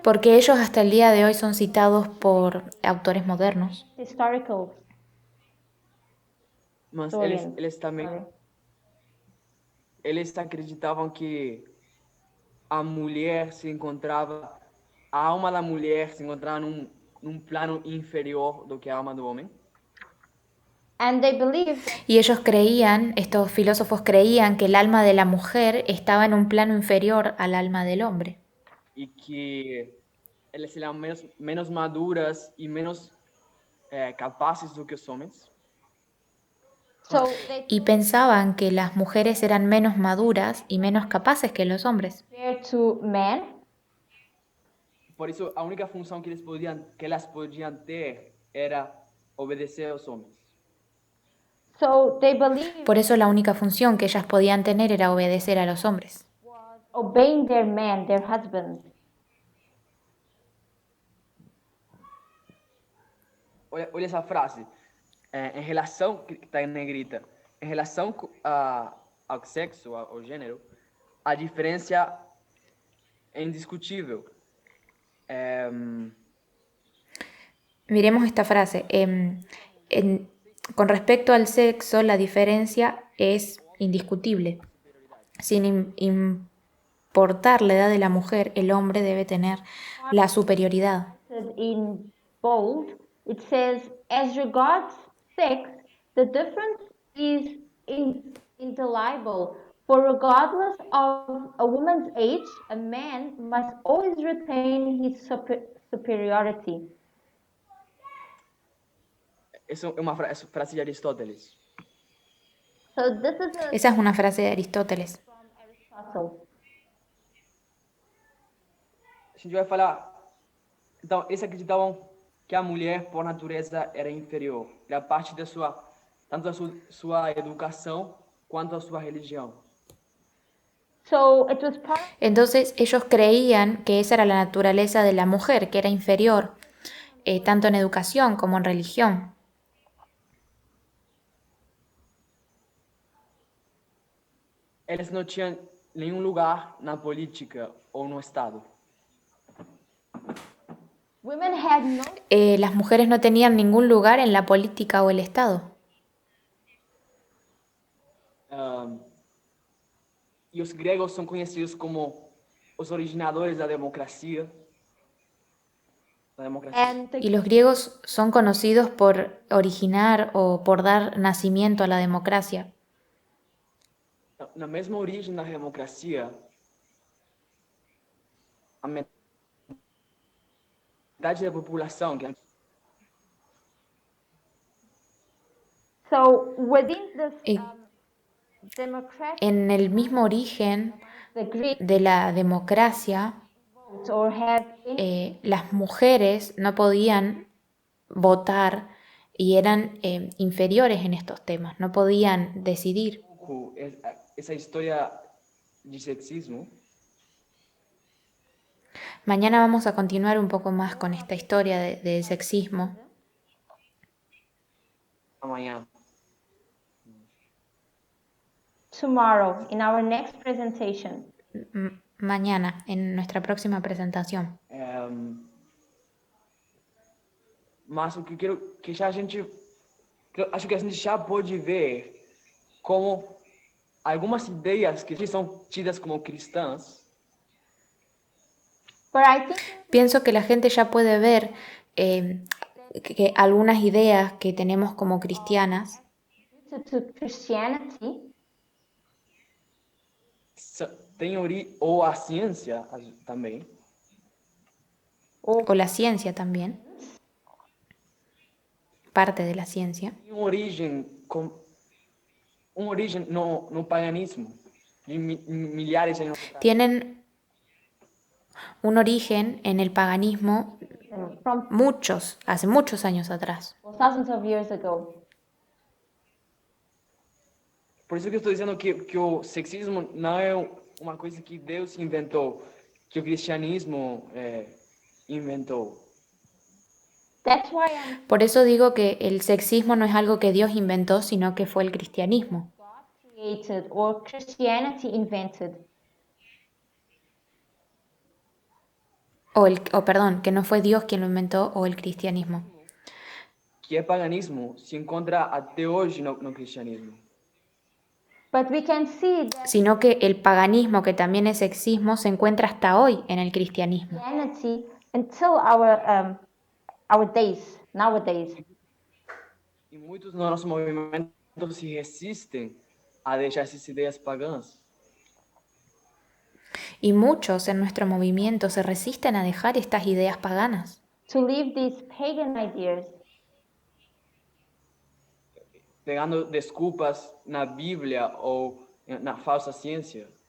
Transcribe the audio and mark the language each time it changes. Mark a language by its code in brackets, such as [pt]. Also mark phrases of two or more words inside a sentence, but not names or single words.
[es] Porque ellos hasta el día de hoy son citados por autores modernos. [en] historical [pt] Mas [en] historians. [pt] eles também acreditavam que a mulher se encontrava, a alma da mulher se encontrava num plano inferior do que a alma do homem. [en] And they believe that [es] Y ellos creían, estos filósofos creían que el alma de la mujer estaba en un plano inferior al alma del hombre. [pt] E que elas eram menos maduras e menos capazes do que os homens. [en] so they [es] Y pensaban que las mujeres eran menos maduras y menos capaces que los hombres. [en] compare to men. [pt] Por isso, a única função que elas podiam ter era obedecer aos homens. [en] So they believe [es] Por eso la única función que ellas podían tener era obedecer a los hombres. [en] obeying their men, their husbands. [pt] Olha essa frase. Em relação, que está em negrita, em relação ao sexo, ao gênero, a diferença é indiscutível. [es] Miremos esta frase. Con respecto al sexo, la diferencia es indiscutible. Sin importar la edad de la mujer, el hombre debe tener la superioridad. [en] In bold, it says, as regards sex, the difference is indelible. For regardless of a woman's age, a man must always retain his superiority. [pt] Essa é uma frase de Aristóteles. [en] So this is [es] Esa es una frase de Aristóteles. [en] from Aristotle. [pt] A gente vai falar... Então, eles acreditavam que a mulher, por natureza, era inferior. Era parte da tanto da sua educação quanto da sua religião. [en] So it was part of [es] Entonces ellos creían que esa era la naturaleza de la mujer, que era inferior, tanto en educación como en religión. [pt] Eles não tinham nenhum lugar na política ou no Estado. [en] women had no [es] Las mujeres no tenían ningún lugar en la política o el Estado. [pt] E os gregos são conhecidos como os originadores da democracia. [en] and [es] Y los griegos son conocidos por originar o por dar nacimiento a la democracia. [pt] Na mesma origem da democracia, a metade da população, [en] so within this [es] Y [en] democratic [es] en el mismo origen [en] the Greek [es] de la democracia, [en] vote or have any [es] las mujeres no podían votar y eran inferiores en estos temas, no podían decidir. [pt] essa história de sexismo. [es] Mañana vamos a continuar un poco más con esta historia del sexismo. [pt] Amanhã. [en] tomorrow in our next presentation. [es] Mañana, en nuestra próxima presentación. [pt] Mas o que eu quero que já a gente, acho que a gente já pode ver como algumas ideias que são tidas como cristãs [en] But I think [es] Pienso que la gente ya puede ver que algunas ideas que tenemos como cristianas [en] to Christianity [pt] tem ou a ciência também [es] o la ciencia también, parte de la ciencia, [pt] tem origem no paganismo de milhares de anos atrás. [es] tienen un origen en el paganismo [en] from [es] hace muchos años atrás. [en] thousands of years ago. [pt] Por isso que eu estou dizendo que o sexismo não é uma coisa que Deus inventou, que o cristianismo inventou. [en] That's why I'm [es] Por eso digo que el sexismo no es algo que Dios inventó, sino que fue el cristianismo. [en] created or Christianity invented. [es] Perdón, que no fue Dios quien lo inventó o el cristianismo. [pt] Que é paganismo se encontra até hoje no cristianismo. [en] But we can see that [es] Sino que el paganismo, que también es sexismo, se encuentra hasta hoy en el cristianismo. [en] Christianity until our days, nowadays. [pt] E muitos dos nossos movimentos se resistem a deixar essas ideias pagãs. [es] Y muchos en nuestro movimiento se resisten a dejar estas ideas paganas, [en] To leave these pagan ideas, [pt] Pegando desculpas na Bíblia ou na falsa ciência.